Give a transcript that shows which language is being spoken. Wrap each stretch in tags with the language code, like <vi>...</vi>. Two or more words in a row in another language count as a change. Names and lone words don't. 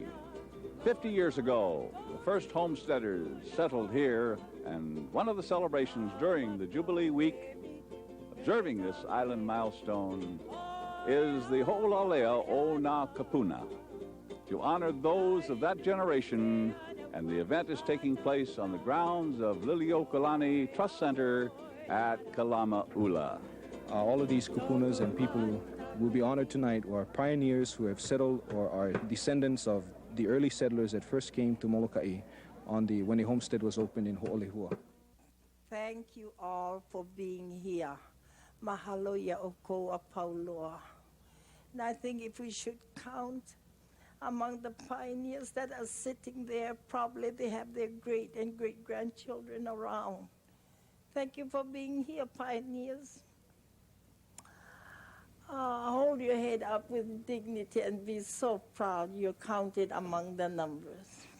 <en>50 years ago, the first homesteaders settled here, and one of the celebrations during the Jubilee Week, observing this island milestone, is the Ho'olalea o Nā Kapuna, to honor those of that generation, and the event is taking place on the grounds of Liliuokalani Trust Center at Kalamaʻula. All of these kupunas and people who will be honored tonight are pioneers who have settled or are descendants of the early settlers that first came to Molokaʻi when the homestead was opened in Ho'olehua. Thank you all for being here.</en> <haw>Mahalo ia o ko a pauloa.</haw> <en>And I think if we should count among the pioneers that are sitting there, probably they have their great and great-grandchildren around. Thank you for being here, pioneers. Hold your head up with dignity and be so proud you're counted among the numbers.</en>